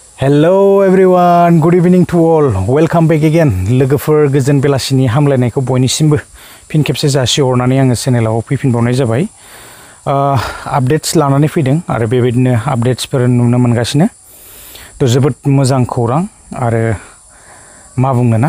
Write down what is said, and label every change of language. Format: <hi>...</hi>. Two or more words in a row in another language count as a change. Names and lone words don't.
<en>Hello everyone, good evening to all. Welcome back again.</en> <brx>लोगोफोर गोजोन बेलासिनि हामलायनायखौ बयनिसिमबो फिन खेबसे जासिहरनानै आङो चेनेलाव फैफिनबावनाय जाबाय। आपडेट्स लानानै फैदों आरो बेबायदिनो आपडेट्सफोर नुनो मोनगासिनो। तो जोबोद मोजां खौरां आरो मा बुंनो ना?</brx>